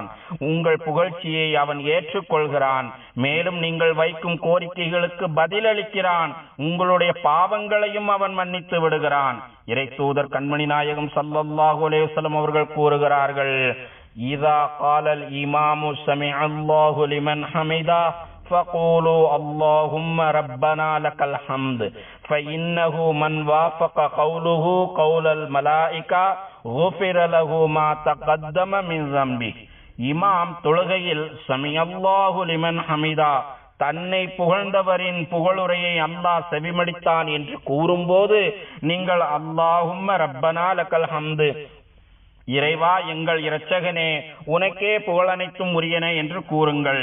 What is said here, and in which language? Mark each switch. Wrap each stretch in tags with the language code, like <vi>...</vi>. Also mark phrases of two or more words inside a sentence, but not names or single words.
<ta>உங்கள் புகழ்ச்சியை அவன் ஏற்றுக்கொள்கிறான். மேலும் நீங்கள் வைக்கும் கோரிக்கைகளுக்கு பதிலளிக்கிறான். உங்களுடைய பாவங்களையும் அவன் மன்னித்து விடுகிறான். இறை தூதர் கண்மணி நாயகம்</ta> <ar>صلى الله عليه وسلم</ar> <ta>அவர்கள் கூறுகிறார்கள்,</ta> <ar>إذا قال الإمام سمع الله لمن حمده فقولوا اللهم ربنا لك الحمد فإنه من وافق قوله قول الملائكة غفر له ما تقدم من ذنبه.</ar> <ta>இமாம் தொழுகையில்</ta> <ar>سمع الله لمن حمده,</ar> <ta>தன்னை புகழ்ந்தவரின் புகழுரையை அல்லாஹ் செவிமடித்தான் என்று கூறும்போது நீங்கள்</ta> <ar>اللهم ربنا لك الحمد,</ar> <ta>இறைவா எங்கள் இரட்சகனே உனக்கே புகழனைத்தும் உரியன என்று கூறுங்கள்.</ta>